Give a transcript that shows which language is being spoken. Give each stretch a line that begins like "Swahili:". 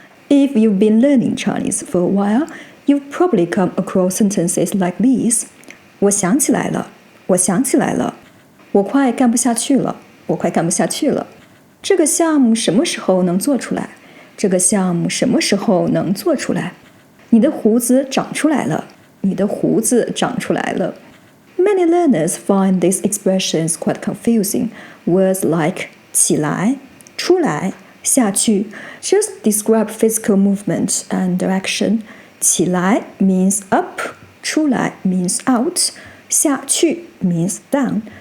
English: If you've been learning Chinese for a while, you've probably come across sentences like these.
Chinese: 我想起来了，我想起来了。我快干不下去了，我快干不下去了。这个项目什么时候能做出来？这个项目什么时候能做出来？你的胡子长出来了，你的胡子长出来了。
English: Many learners find these expressions quite confusing. Words like 起来、出来、下去 just describe physical movement and direction. 起来 means up, 出来 means out, 下去 means down.